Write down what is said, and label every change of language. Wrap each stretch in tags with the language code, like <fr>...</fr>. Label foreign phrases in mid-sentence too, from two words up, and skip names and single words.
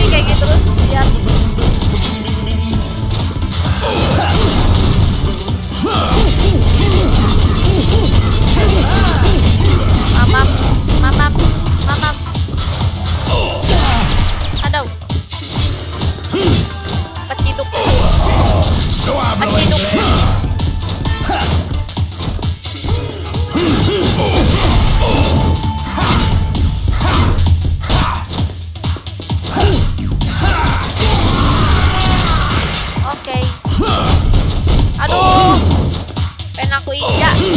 <id>Kayak gitu terus biar mamam. Aduh. Keciduk.</id> <es>Yo hablo</es> <id>Keciduk.</id> <es>inglés.</es> <id>Oke. Aduh. Pengen aku injak.</id>